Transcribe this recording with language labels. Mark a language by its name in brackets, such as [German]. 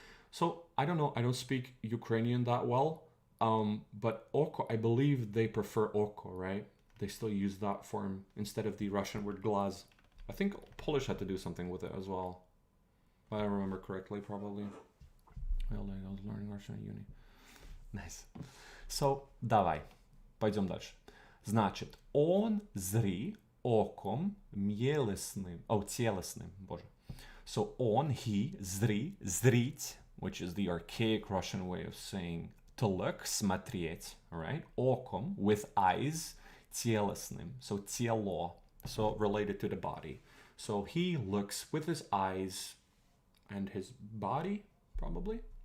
[English] So I don't know, I don't speak Ukrainian that well, but oko, I believe they prefer oko, right? They still use that form instead of the Russian word glaz. I think Polish had to do something with it as well. If I remember correctly, probably. Well, I was learning Russian at uni. [Russian] Nice. So, давай. Пойдем дальше. Значит, он зри оком мелесным. Телесным, боже. [English] So, он, he, зри, зрить, which is the archaic Russian way of saying to look, смотреть, right? Оком, with eyes, телесным, so тело, so related to the body. So he looks with his eyes and his body, probably.